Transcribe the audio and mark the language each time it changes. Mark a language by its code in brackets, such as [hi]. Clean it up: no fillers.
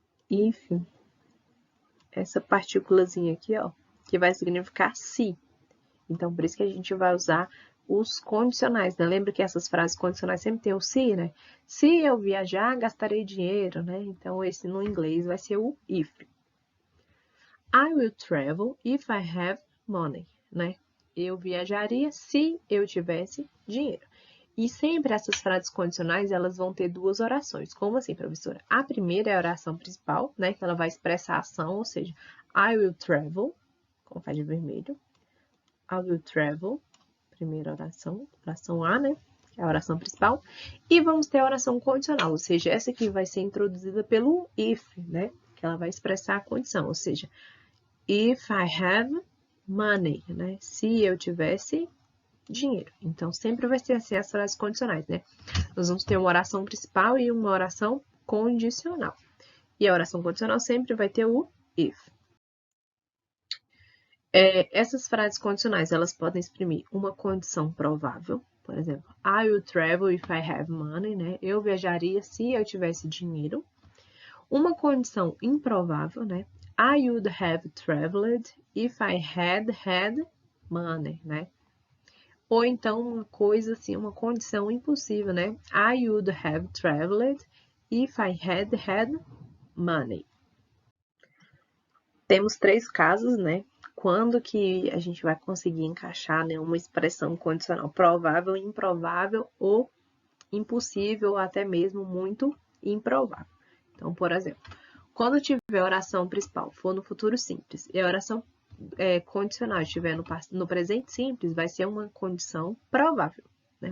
[pt] If, essa partículazinha aqui, ó, que vai significar se. Então, por isso que a gente vai usar os condicionais, né? Lembra que essas frases condicionais sempre tem o se, né? Se eu viajar, gastarei dinheiro, né? Então, esse no inglês vai ser o if. [en] I will travel if I have money, né? [pt] Eu viajaria se eu tivesse dinheiro. E sempre essas frases condicionais, elas vão ter duas orações. Como assim, professora? A primeira é a oração principal, né? Que ela vai expressar a ação, ou seja, [en] I will travel, [pt] com faz de vermelho. [en] I will travel, [pt] primeira oração A, né? Que é a oração principal. E vamos ter a oração condicional, ou seja, essa aqui vai ser introduzida pelo if, né? Que ela vai expressar a condição, ou seja, [en] if I have money, [pt] né? Se eu tivesse dinheiro. Então, sempre vai ser assim as frases condicionais, né? Nós vamos ter uma oração principal e uma oração condicional. E a oração condicional sempre vai ter o if. Essas frases condicionais, elas podem exprimir uma condição provável. Por exemplo, [en] I will travel if I have money, [pt] né? Eu viajaria se eu tivesse dinheiro. Uma condição improvável, né? [en] I would have traveled if I had money, né? [pt] Ou então uma coisa assim, uma condição impossível, né? [en] I would have traveled if I had money. [pt] Temos 3 casos, né? Quando que a gente vai conseguir encaixar, né, uma expressão condicional provável, improvável ou impossível, ou até mesmo muito improvável. Então, por exemplo, quando tiver a oração principal for no futuro simples e a oração condicional estiver no presente simples, vai ser uma condição provável, né?